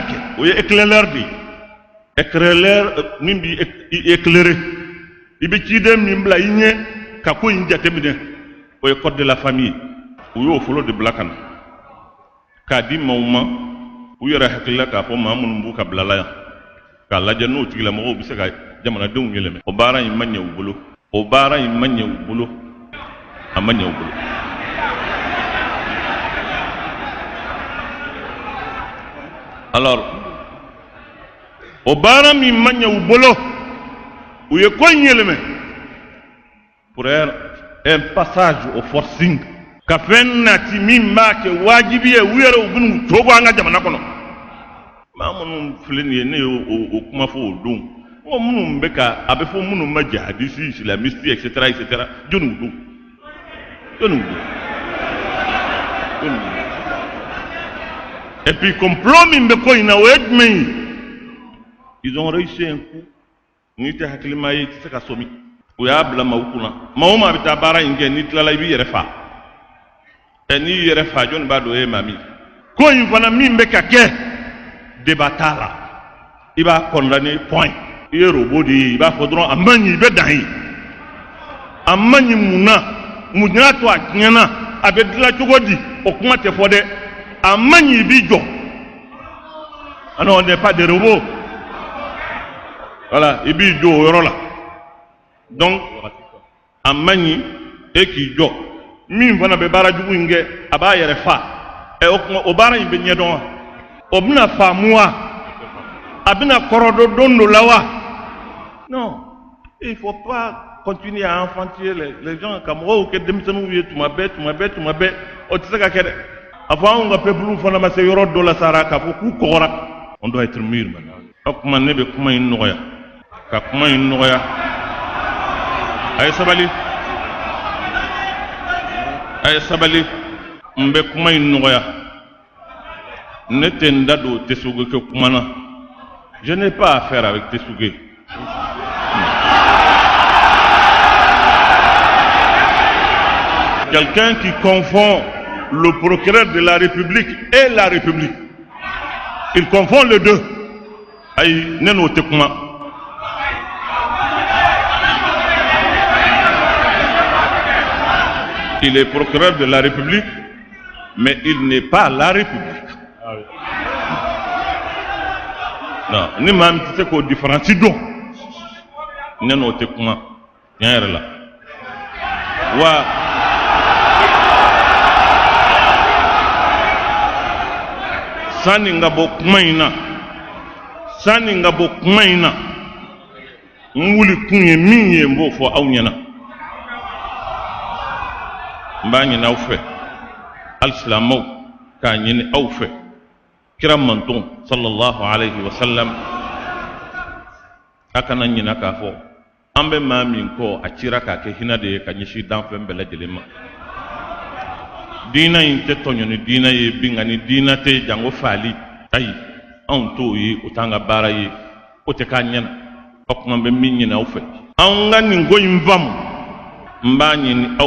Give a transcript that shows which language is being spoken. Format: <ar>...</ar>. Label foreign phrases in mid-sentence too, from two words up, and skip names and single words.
<bm>kɛ o ye éclaireur de ye éclaireur min b'i éclairer i bɛ ciden min bila i ɲɛ ka ko in jateminɛ o ye</bm> <fr>code de la famille</fr> <bm>u y'o fɔlɔ de bila ka na k'a di maaw ma u yɛrɛ hakilila k'a fɔ maa minnu b'u ka bilala yan k'a lajɛ n'o tigilamɔgɔw bɛ se ka jamanadenw yɛlɛmɛ o baara in ma ɲɛ u bolo o baara in ma ɲɛ u bolo a ma ɲɛ u bolo alors o baara min ma ɲɛ u bolo u ye ko in yɛlɛmɛ</bm> <fr>pour un passage au forcing</fr> <bm>ka fɛn nati min b'a kɛ wajibi ye u yɛrɛ u bɛn'u cogo an ka jamana kɔnɔ maa minnu filɛ nin ye ne ye o kuma fɔ o don ko minnu bɛ ka a bɛ fɔ minnu ma</bm> <fr>jihadiste islamiste etc etc</fr> <bm>jɔnniw don jɔnniw don</bm> <fr>et puis complot</fr> <bm>min bɛ ko in na o ye jumɛn ye</bm> <fr>ils ont réussi un coup</fr> <bm>n'i tɛ hakilima ye i tɛ se ka somi o y'a bila maaw kunna maa o maa bɛ taa baara in kɛ n'i tilala i b'i yɛrɛ fa n'i y'i yɛrɛ fa jɔnni b'a dɔn e ye maa min ko in fana min bɛ ka kɛ débat t'a la i b'a condamné point i ye robot de ye i b'a fɔ dɔrɔn a man ɲi i bɛ dan ye a man ɲi mun na mun y'a to a tiɲɛna a bɛ dilan cogo di o kuma tɛ fɔ dɛ a man ɲi i b'i jɔ</bm> <fr>ah non on n'est pas des robots</fr> <bm>voilà i b'i jɔ o yɔrɔ la donc a man ɲi e k'i jɔ min fana bɛ baara jugu in kɛ a b'a yɛrɛ fa o baara in bɛ ɲɛdɔn wa o bɛna faamu wa a bɛna kɔrɔdɔn don dɔ la wa</bm> <fr>non il faut pas continuer à enfantiser les gens</fr> <bm>ka mɔgɔw kɛ denmisɛnninw ye tuma bɛɛ o tɛ se ka kɛ dɛ a fɔ anw ka peuple fana ma se yɔrɔ dɔ la sara k'a fɔ k'u kɔgɔra</bm> <fr>on doit être mûr maintenant</fr> <bm>o kuma ne bɛ kuma in nɔgɔya ka kuma in nɔgɔya a ye sabali a ye sabali n bɛ kuma in nɔgɔya ne tɛ n da don Tesuge kɛ kuma na</bm> <fr>je n'ai pas affaire avec Tesuge quelqu'un qui confond le procureur de la République et la République il confond les deux</fr> <bm>ayi ne n'o tɛ kuma</bm> <fr>il est procureur de la République mais il n'est pas la République</fr> <bm>non ni maa min tɛ se k'o différence dɔn ne n'o tɛ kuma tiɲɛ yɛrɛ la wa sani n ka bɔ kuma in na n wuli kun ye min ye n b'o fɔ aw ɲɛna n b'a ɲini aw fɛ alisilamɛw k'a ɲini aw fɛ kira manton</bm> <ar>صلى الله عليه وسلم</ar> <bm>a kana ɲina k'a fɔ an bɛ maa min kɔ a cira k'a kɛ hinɛ de ye ka ɲɛsin danfɛn bɛɛ lajɛlen ma diina in tɛ tɔɲɔ ni diina ye bingani diina tɛ jango faali ayi anw t'o ye o t'an ka baara ye o tɛ k'a ɲɛna o kuma n bɛ min ɲini aw fɛ an ka nin ko in faamu n b'a ɲini aw</bm>